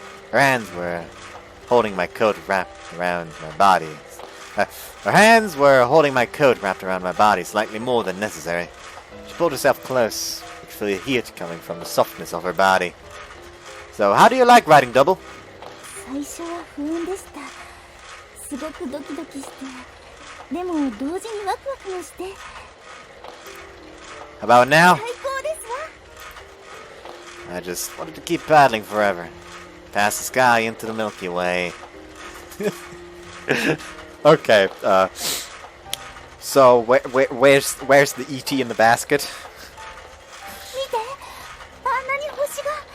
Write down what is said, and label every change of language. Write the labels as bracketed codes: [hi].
[en] Her hands were holding my coat wrapped around my body. Her hands were holding my coat wrapped around my body slightly more than necessary. She pulled herself close. I could feel the heat coming from the softness of her body. So, how do you like riding double? [ja] 最初は不安でした。すごくドキドキして。でも同時にワクワクもして。 [en] How about now? [ja] 最高ですわ。 [en] I just wanted to keep paddling forever. Past the sky into the Milky Way. Okay, so where's the ET in the basket? [ja] 見て、あんなに星が。